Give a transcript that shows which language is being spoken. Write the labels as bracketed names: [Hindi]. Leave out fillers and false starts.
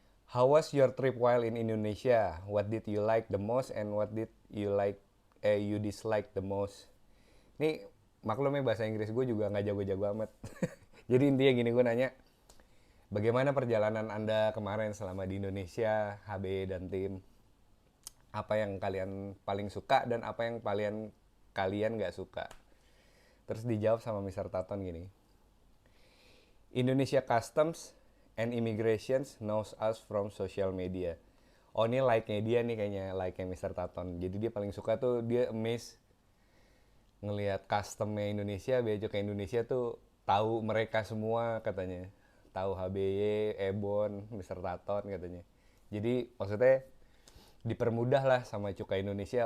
[English] How was your trip while in Indonesia? What did you like the most and what did you dislike the most? [Indonesian] Ini maklumnya bahasa Inggris gue juga nggak jago-jago amat. Jadi intinya gini, gue nanya, bagaimana perjalanan Anda kemarin selama di Indonesia, HB dan tim? Apa yang kalian paling suka dan apa yang kalian nggak suka? Terus dijawab sama Mr. Taton gini. [English] Indonesia Customs and Immigrations knows us from social media. [Indonesian] Oh, ini like-nya dia nih kayaknya, like-nya Mr. Taton. Jadi dia paling suka tuh, dia amazed ngelihat customnya Indonesia, bea cukai Indonesia tuh tahu mereka semua katanya. Tahu HBY, Ebon, Mr. Taton katanya. Jadi maksudnya dipermudah lah sama cukai Indonesia.